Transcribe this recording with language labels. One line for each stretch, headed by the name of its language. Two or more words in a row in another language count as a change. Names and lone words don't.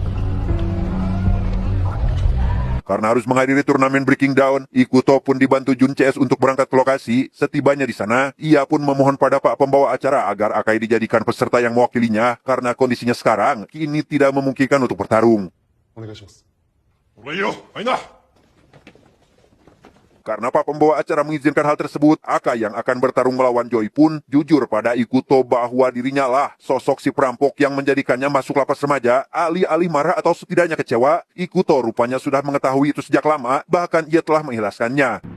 Indonesian: Karena harus menghadiri turnamen Breaking Down, Ikuto pun dibantu Jun CS untuk berangkat ke lokasi. Setibanya di sana, ia pun memohon pada Pak Pembawa acara agar Akai dijadikan peserta yang mewakilinya karena kondisinya sekarang kini tidak memungkinkan untuk bertarung.
Japanese: お願いします。俺いいよ、マイナ。
Indonesian: Karena Pak Pembawa acara mengizinkan hal tersebut, Akai yang akan bertarung melawan Joy pun jujur pada Ikuto bahwa dirinya lah sosok si perampok yang menjadikannya masuk lapas remaja. Alih-alih marah atau setidaknya kecewa, Ikuto rupanya sudah mengetahui itu sejak lama, bahkan ia telah mengikhlaskannya.